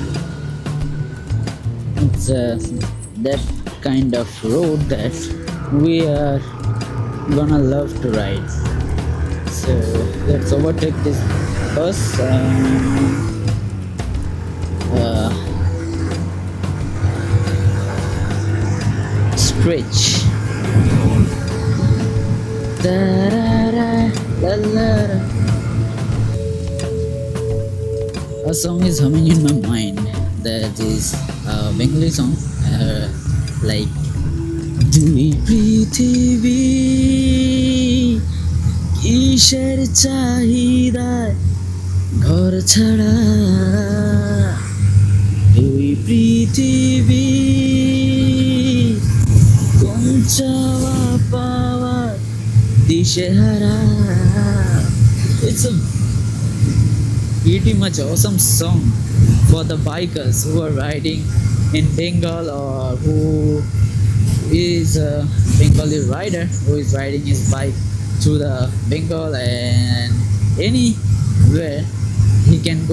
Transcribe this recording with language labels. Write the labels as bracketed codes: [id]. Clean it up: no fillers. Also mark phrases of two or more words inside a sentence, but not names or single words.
[en] It's that kind of road that we are gonna love to ride. So let's overtake this bus and stretch. Da-da-da, la-la-da. A song is humming in my mind. That is a Bengali song, like [bn] দুই পৃথিবী কিসের চাহিদায় ঘর ছাড়া দুই পৃথিবী কোন চাওয়া পাওয়ার দিশেহারা. [en] It's a pretty much awesome song for the bikers who are riding in Bengal, or who is a Bengali rider who is riding his bike through the Bengal and anywhere he can go.